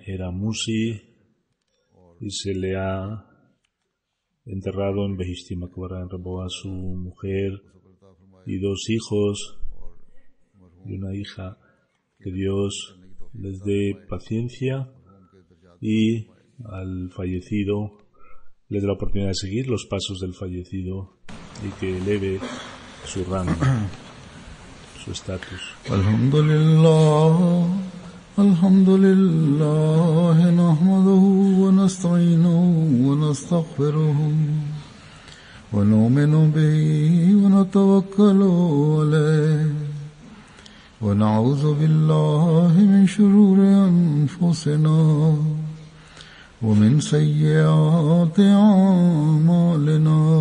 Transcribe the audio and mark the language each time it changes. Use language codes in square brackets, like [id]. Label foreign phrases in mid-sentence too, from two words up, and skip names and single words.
[es] Era Musi y se le ha enterrado en Behishti Maqbara, en Raboa, su mujer y 2 hijos y una hija. Que Dios les dé paciencia y al fallecido les dé la oportunidad de seguir los pasos del fallecido y que eleve su rango, su estatus. [ar] الحمد لله نحمده ونستعينه ونستغفره ونؤمن به ونتوكل عليه ونعوذ بالله من شرور أنفسنا ومن سيئات أعمالنا